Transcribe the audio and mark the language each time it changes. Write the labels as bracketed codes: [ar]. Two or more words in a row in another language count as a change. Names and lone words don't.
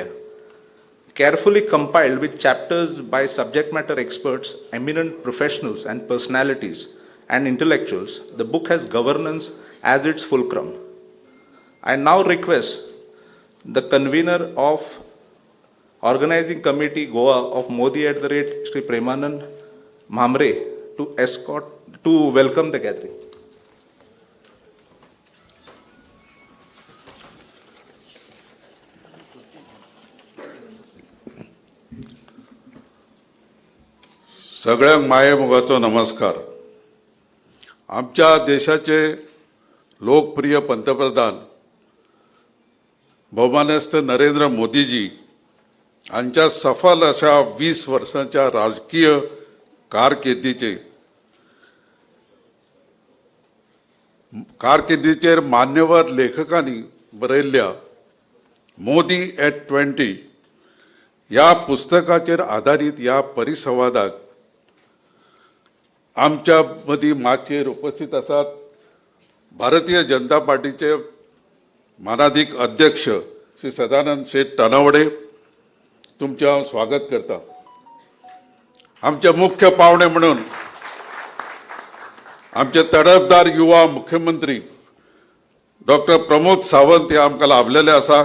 [en] Carefully compiled with chapters by subject matter experts, eminent professionals and personalities and intellectuals, the book has governance as its fulcrum. I now request the convener of Organizing Committee Goa of Modi Shri Premanand Mamre to welcome the gathering. [kok] सगळ्यांक माये मोगाचो नमस्कार. आमच्या देशाचे लोकप्रिय पंतप्रधान बहुमानस्थ नरेंद्र मोदीजी यांच्या सफल अशा 20 वर्षांच्या राजकीय कारकिर्दीचेर मान्यवर लेखकांनी बरयल्ल्या मोदी @20 या पुस्तकाचेर आधारित या परिसंवादाक आमच्या मदी माचेर उपस्थित आसात भारतीय जनता पार्टीचे मानाधिक अध्यक्ष श्री सदानंद शेठ तानावडे. तुमचे हांव स्वागत करता. आमचे मुख्य पावणे म्हणून आमचे तडफदार युवा मुख्यमंत्री डॉक्टर प्रमोद सावंत हे आमकां लाभलेले आसा.